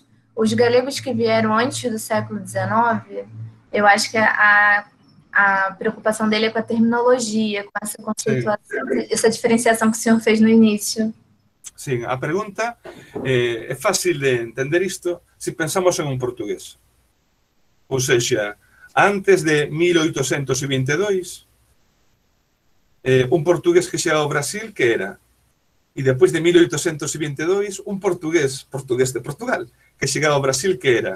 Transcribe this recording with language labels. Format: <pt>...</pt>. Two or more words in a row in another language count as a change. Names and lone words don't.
<pt>Os galegos que vieram antes do século XIX, eu acho que a preocupação dele é com a terminologia, com essa conceituação, essa diferenciação que o senhor fez no início.</pt> <gl>Sim, a pergunta é fácil de entender isto se pensamos en un portugués. Ou seja, antes de 1822, un portugués que chega ao Brasil, que era? E depois de 1822, un portugués de Portugal, que chegaba ao Brasil, que era?</gl>